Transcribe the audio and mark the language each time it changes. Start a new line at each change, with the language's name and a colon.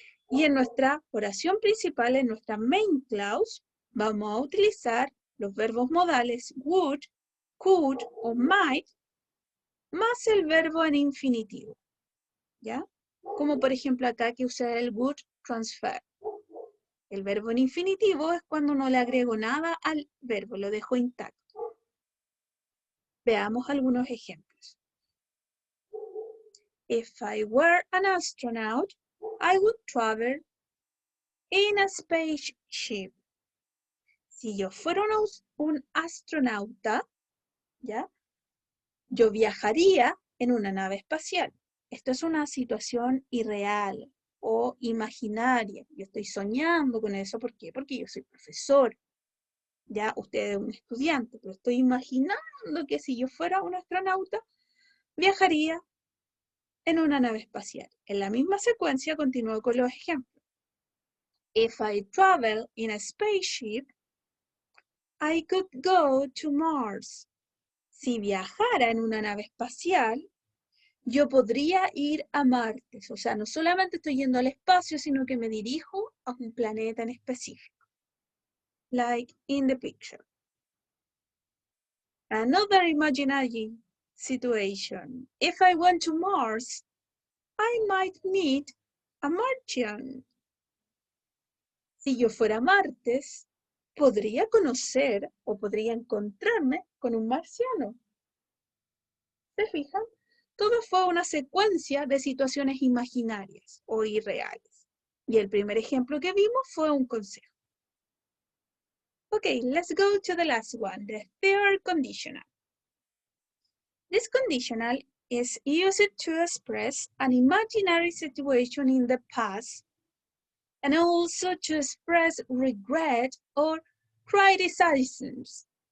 Spanish: Y en nuestra oración principal, en nuestra main clause, vamos a utilizar los verbos modales would, could o might, más el verbo en infinitivo, ¿ya? Como por ejemplo acá que usé el would transfer. El verbo en infinitivo es cuando no le agrego nada al verbo, lo dejo intacto. Veamos algunos ejemplos.
English: If I were an astronaut, I would travel in a spaceship.
Spanish: Si yo fuera un astronauta, ¿ya? Yo viajaría en una nave espacial. Esto es una situación irreal o imaginaria. Yo estoy soñando con eso. ¿Por qué? Porque yo soy profesor. Ya usted es un estudiante, pero estoy imaginando que si yo fuera un astronauta, viajaría en una nave espacial. En la misma secuencia continúo con los ejemplos.
English: If I travel in a spaceship, I could go to Mars.
Spanish: Si viajara en una nave espacial, yo podría ir a Marte. O sea, no solamente estoy yendo al espacio, sino que me dirijo a un planeta en específico.
English: Like in the picture. Another imaginary situation. If I went to Mars, I might meet a Martian.
Spanish: Si yo fuera a Marte, podría conocer o podría encontrarme con un marciano. ¿Se fijan? Todo fue una secuencia de situaciones imaginarias o irreales. Y el primer ejemplo que vimos fue un consejo.
English: Okay, let's go to the last one, the third conditional. This conditional is used to express an imaginary situation in the past and also to express regret or criticisms.